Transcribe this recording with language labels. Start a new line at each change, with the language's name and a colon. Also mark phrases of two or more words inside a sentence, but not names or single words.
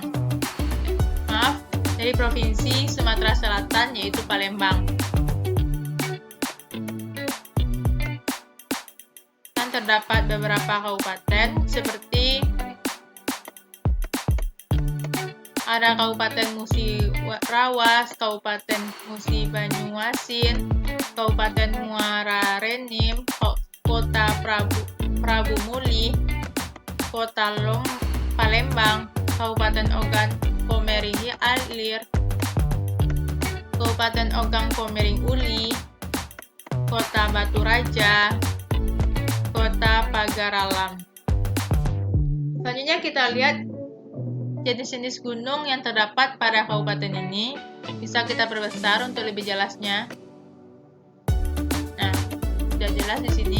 Indonesian: Maaf, dari Provinsi Sumatera Selatan yaitu Palembang. Dan terdapat beberapa kabupaten seperti ada Kabupaten Musi Rawas, Kabupaten Musi Banyuasin, Kabupaten Muara Renim, Kota Prabu Muli, Kota Palembang, Kabupaten Ogan Komering Ilir, Kabupaten Ogan Komering Uli, Kota Batu Raja, Kota Pagar Alam. Selanjutnya kita lihat jenis-jenis gunung yang terdapat pada kabupaten ini. Bisa kita perbesar untuk lebih jelasnya. Nah, sudah jelas di sini.